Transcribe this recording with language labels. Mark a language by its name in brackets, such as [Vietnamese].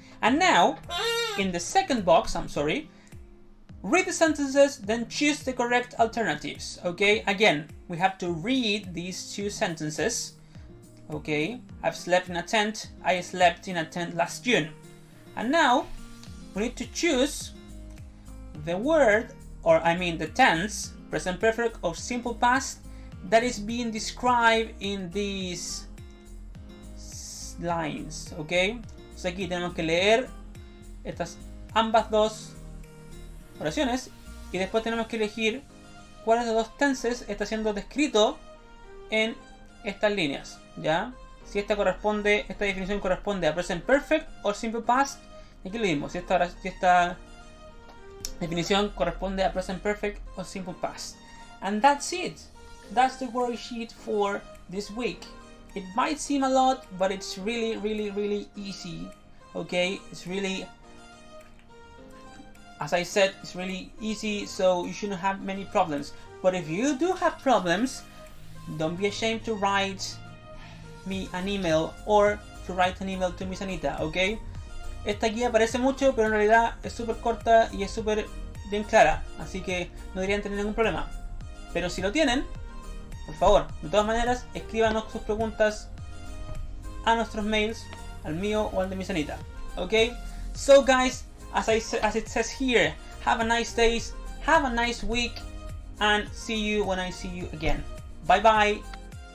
[English] And now, in the second box, read the sentences, then choose the correct alternatives. Okay, again, we have to read these two sentences. Okay, I've slept in a tent. I slept in a tent last June. And now, we need to choose the word, the tense, present perfect or simple past, that is being described in these lines. [Spanish] Okay, so aquí tenemos que leer ambas dos oraciones y después tenemos que elegir cuáles de los dos tenses está siendo descrito en estas líneas, ¿ya? Si esta definición corresponde a present perfect o simple past, aquí lo mismo, si esta definición corresponde a present perfect o simple past. [English] And that's it. That's the worksheet for this week. It might seem a lot, but it's really easy. Okay, it's really, as I said, it's really easy, so you shouldn't have many problems. But if you do have problems, don't be ashamed to write me an email or to write an email to Miss Anita, ¿ok? [Spanish] Esta guía parece mucho, pero en realidad es súper corta y es súper bien clara, así que no deberían tener ningún problema. Pero si lo tienen, por favor, de todas maneras, escríbanos sus preguntas a nuestros mails, al mío o al de Miss Anita, ¿ok? [English] So guys, as it says here, have a nice day, have a nice week, and see you when I see you again. Bye bye!